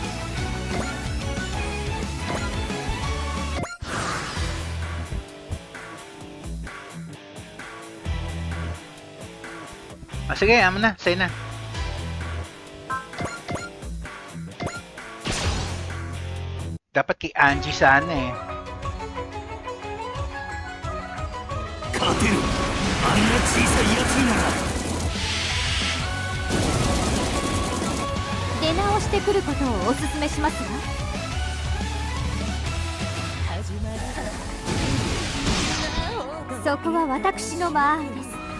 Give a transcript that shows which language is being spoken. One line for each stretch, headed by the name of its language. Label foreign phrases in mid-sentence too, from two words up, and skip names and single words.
Filipino: Sige, amo na, say na. Dapat kay Angie sana eh.
Japanese: 勝てる。あんな小さいやつになら。出直してくることをお勧めしますわ。そこは私の間合いです。